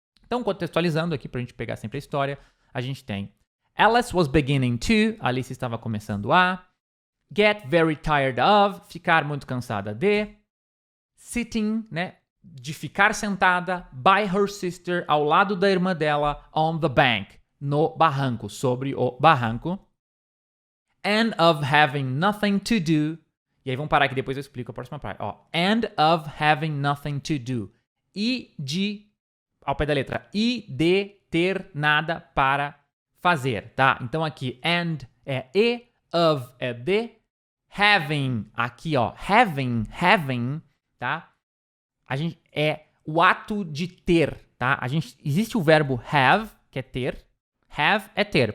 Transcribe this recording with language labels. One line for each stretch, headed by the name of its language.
Portuguese: Então, contextualizando aqui para a gente pegar sempre a história, a gente tem
English: Alice was beginning to,
Portuguese: Alice estava começando a,
English: get very tired of,
Portuguese: ficar muito cansada de, sitting, né? De ficar sentada
English: by her sister,
Portuguese: ao lado da irmã dela,
English: on the bank,
Portuguese: no barranco, sobre o barranco.
English: And of having nothing to do.
Portuguese: E aí vamos parar aqui, depois eu explico a próxima parte.
English: Ó, and of having nothing to do.
Portuguese: E de, ao pé da letra, e de ter nada para fazer, tá? Então aqui, and é e, of é de, having, aqui ó, having, tá? A gente é o ato de ter, tá? Existe o verbo have, que é ter. Have é ter.